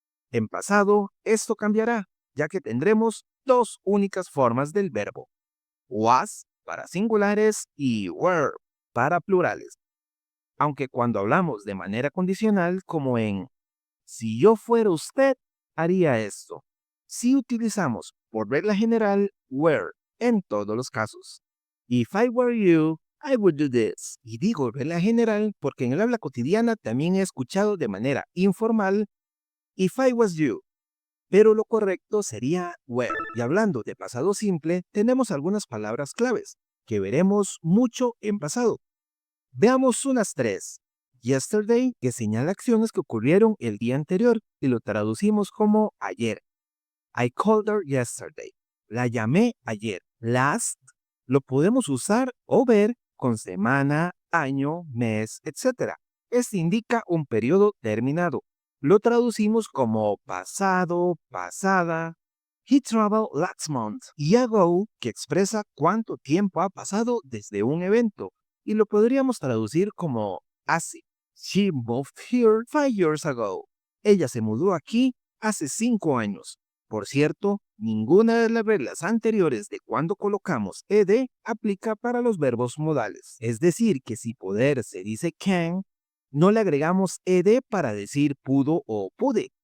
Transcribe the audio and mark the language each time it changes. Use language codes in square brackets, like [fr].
[es] En pasado, esto cambiará, ya que tendremos dos únicas formas del verbo: was para singulares y were para plurales. Aunque cuando hablamos de manera condicional, como en si yo fuera usted, haría esto, sí utilizamos por regla general were en todos los casos. [en] If I were you, I would do this. [es] Y digo regla general porque en el habla cotidiana también he escuchado de manera informal [en] if I was you, [es] pero lo correcto sería were. Y hablando de pasado simple, tenemos algunas palabras claves que veremos mucho en pasado. Veamos unas tres. Yesterday, que señala acciones que ocurrieron el día anterior y lo traducimos como ayer. [en] I called her yesterday. [es] La llamé ayer. Last lo podemos usar o ver con semana, año, mes, etc. Este indica un periodo terminado. Lo traducimos como pasado, pasada. [en] He traveled last month. [es] Y ago, que expresa cuánto tiempo ha pasado desde un evento. Y lo podríamos traducir como hace. [en] She moved here 5 years ago. [es] Ella se mudó aquí hace 5 años. Por cierto, ninguna de las reglas anteriores de cuando colocamos ed aplica para los verbos modales. Es decir, que si poder se dice can, no le agregamos ed para decir pudo o pude.